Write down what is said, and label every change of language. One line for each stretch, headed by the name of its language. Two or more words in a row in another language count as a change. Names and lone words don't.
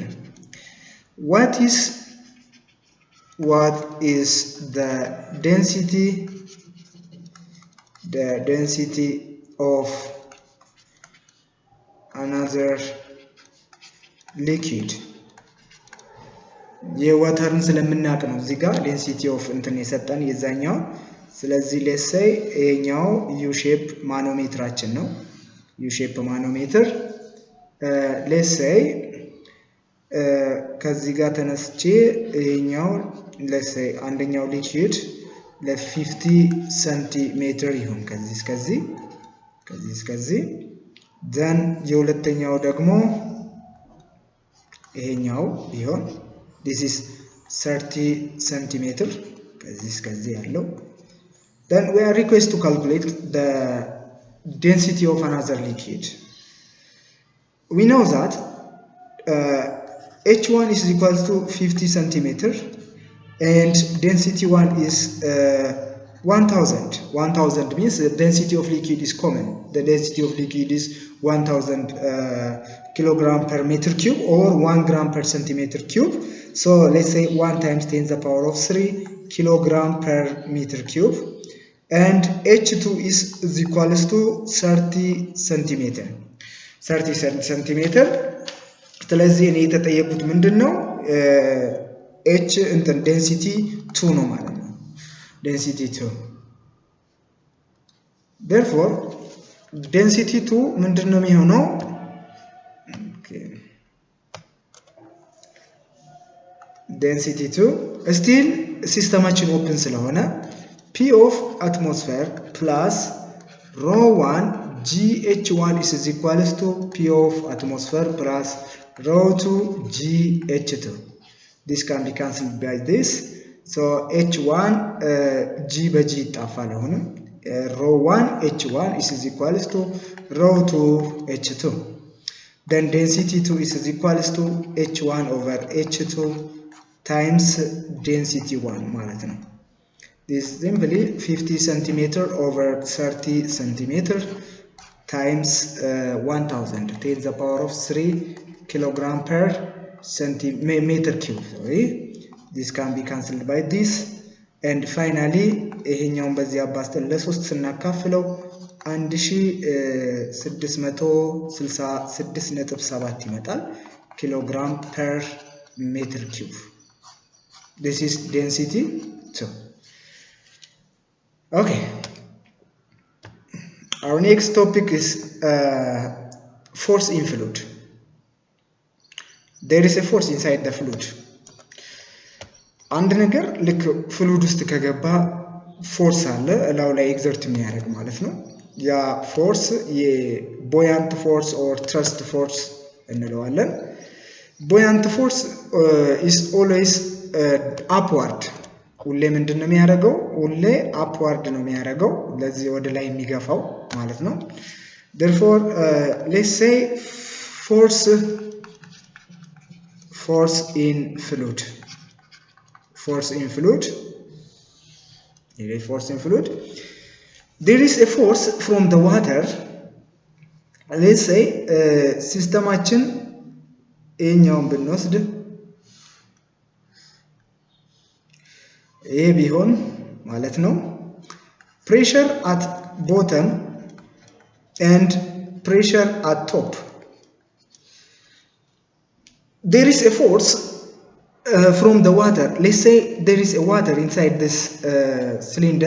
English: What is the density of another liquid?
Amharic: የዋተርን ስለምናቅ ነው እዚህ ጋር
English: density of
Amharic: እንትን የሰጠን የዛኛው። ስለዚህ
English: let's say
Amharic: ይሄኛው
English: U shape manometer
Amharic: ነው።
English: U shape manometer let's say
Amharic: ከዚህ ጋር ተነስቼ ይሄኛው
English: let's say
Amharic: አንደኛው ሊኩዊድ ለ50 ሴንቲሜትር ይሁን ከዚህ እስከዚህ then የሁለተኛው ደግሞ ይሄኛው ቢሆን
English: this is 30 centimeter
Amharic: ከዚህ እስከዚህ ያለው
English: then we are requested to calculate the density of another liquid. We know that H1 is equal to 50 centimeter and density 1 is 1000. 1000 means the density of liquid is common. The density of liquid is 1000 kilogram per meter cube or 1 gram per centimeter cube. So let's say 1 times 10 to the power of 3 kilogram per meter cube, and H2 is equals to 30 centimeter. 30 centimeter.
Amharic: ስለዚህ እኔ የተጠየቁት ምንድነው H እንትን density 2 ነው ማለት ነው። density 2.
English: Therefore density 2
Amharic: ምንድነው የሚሆነው?
English: density 2 still
Amharic: ሲስተማችን ኦፕን ስለሆነ
English: P of atmosphere plus rho 1 GH1 is equals to P of atmosphere plus rho 2 GH2. This can be cancelled by this. So H1 G by G
Amharic: ይጣፋል አሁንም
English: rho 1 H1 is equals to rho 2 H2. Then density 2 is equals to H1 over H2 times density 1
Amharic: ማለት ነው።
English: This is simply 50 centimeter over 30 centimeter times 1000 to the power of 3 kilogram per centimeter cube. Sorry, this can be cancelled by this, and finally
Amharic: ይሄኛውን በዚህ አባስተን ለ3 ስናካፍለው 1666.7 ይመጣል
English: kilogram per meter cube. This is density 2. Okay, our next topic is force in fluid. There is a force inside the fluid.
Amharic: አንድ ነገር ልክ ፍሉድ ውስጥ ከገባ ፎርስ አለ እላው ላይ ኤግዘርት የሚያደርግ ማለት ነው። ያ ፎርስ
English: buoyant force or thrust force
Amharic: እንለዋለን።
English: buoyant force is always upward.
Amharic: ሁሌ ምንድነው የሚያደርገው? ሁሌ upward ነው የሚያደርገው፣ ለዚህ ወደ ላይ የሚገፋው ማለት ነው።
English: Therefore let's say force in fluid. Force in fluid. There is a force from the water. Let's say
Amharic: ሲስተማችን ይሄኛውን ብንወስድ ይሄ ቢሆን ማለት ነው
English: pressure at bottom and pressure at top. There is a force from the water. Let's say there is a water inside this cylinder.